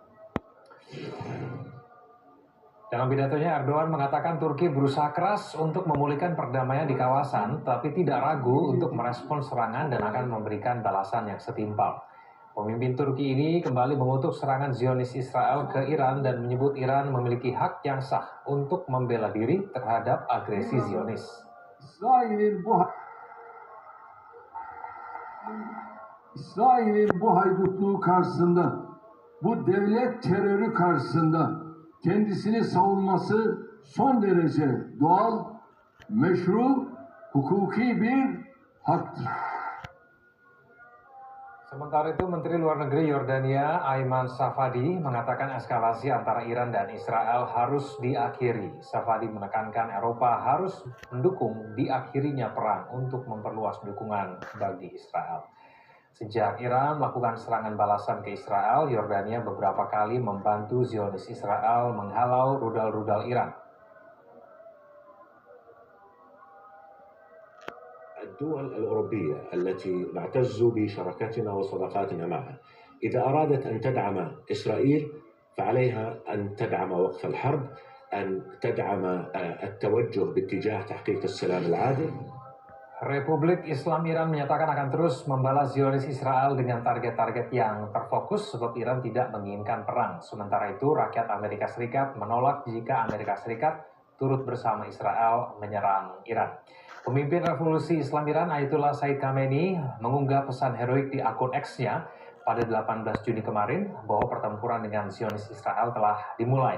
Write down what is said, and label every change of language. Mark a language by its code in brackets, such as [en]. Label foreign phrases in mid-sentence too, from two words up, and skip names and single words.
[id] Dalam pidatonya, Erdogan mengatakan Turki berusaha keras untuk memulihkan perdamaian di kawasan, tapi tidak ragu untuk merespon serangan dan akan memberikan balasan yang setimpal. Pemimpin Turki ini kembali mengutuk serangan Zionis Israel ke Iran dan menyebut Iran memiliki hak yang sah untuk membela diri terhadap agresi Zionis. [tr] İsrail'in bu haydutluğu karşısında, bu devlet terörü karşısında kendisini savunması son derece doğal, meşru, hukuki bir haktır. [id] Sementara itu, Menteri Luar Negeri Yordania Ayman Safadi mengatakan eskalasi antara Iran dan Israel harus diakhiri. Safadi menekankan Eropa harus mendukung diakhirinya perang untuk memperluas dukungan bagi Israel. Sejak Iran melakukan serangan balasan ke Israel, Yordania beberapa kali membantu Zionis Israel menghalau rudal-rudal Iran. [ar] الدول الأوروبية التي نعتز بشراكتنا وصداقاتنا معها إذا أرادت أن تدعم إسرائيل فعليها أن تدعم وقف الحرب، أن تدعم التوجه باتجاه تحقيق السلام العادل. [id] Republik Islam Iran menyatakan akan terus membalas Zionis Israel dengan target-target yang terfokus sebab Iran tidak menginginkan perang. Sementara itu, rakyat Amerika Serikat menolak jika Amerika Serikat turut bersama Israel menyerang Iran. Pemimpin Revolusi Islam Iran Ayatullah Said Khamenei mengunggah pesan heroik di akun X-nya pada 18 Juni kemarin bahwa pertempuran dengan Zionis Israel telah dimulai.